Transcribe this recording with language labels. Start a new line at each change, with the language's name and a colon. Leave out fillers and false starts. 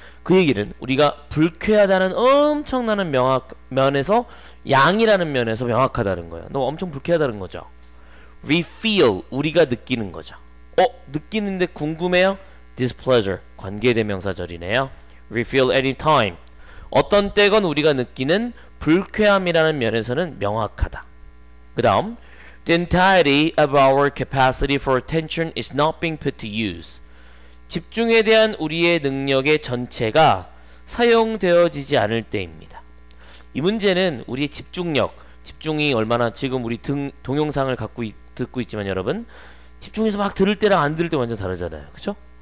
Korean: 그 얘기는 우리가 불쾌하다는 엄청나는 면에서 양이라는 면에서 명확하다는 거예요. 너무 엄청 불쾌하다는 거죠.
English: We feel,
Korean: 우리가 느끼는 거죠. 느끼는데 궁금해요? displeasure, 관계대명사절이네요.
English: We feel anytime,
Korean: 어떤 때건 우리가 느끼는 불쾌함이라는 면에서는 명확하다.
English: 그 다음 The entirety of our capacity for attention is not being put to use.
Korean: 집중에 대한 우리의 능력의 전체가 사용되어지지 않을 때입니다. 이 문제는 우리의 집중력, 집중이 얼마나, 지금 우리 동영상을 듣고 있지만 여러분, 집중해서 막 들을 때랑 안 들을 때 완전 다르잖아요. 그쵸?